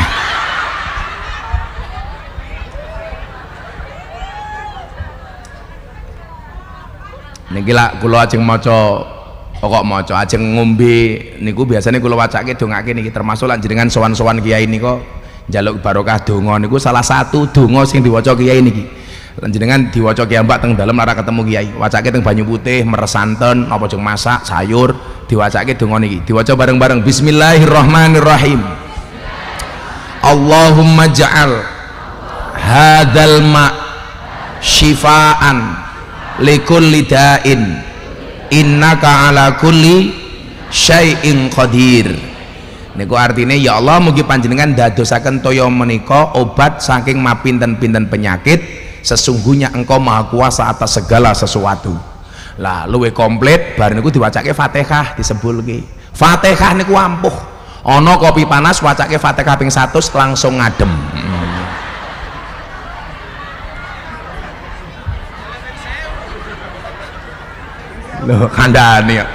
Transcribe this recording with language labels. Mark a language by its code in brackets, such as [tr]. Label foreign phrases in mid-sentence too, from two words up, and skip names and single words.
[jv] Niki lak kula ajeng maca kok maca ajeng ngombe niku biasanya kula wacake dongake niki termasuk lan jenengan sowan-sowan kiai nika njaluk barokah donga niku salah satu donga sing diwaca kiai niki. Lan jenengan diwaca kiai mbak teng dalem lara ketemu kiai, wacake teng banyu putih meres santen apa jeng masak sayur diwacake donga niki. Diwaca bareng-bareng Bismillahirrahmanirrahim. [ar] اللهم اجعل هذا الماء شفاء لكل داء إنك على كل شيء قدير. [jv] Niku artinya ya Allah mugi panjenengan dadosaken toya menika obat saking mapinten-pinten penyakit, [id] sesungguhnya engkau maha kuasa atas segala sesuatu. [jv] Lah luwih komplit bar niku diwacake Fatihah disebulke. Fatihah niku ampuh. Ana kopi panas wacake Fatihah ping 100 langsung ngadem. Loh kandhane ya.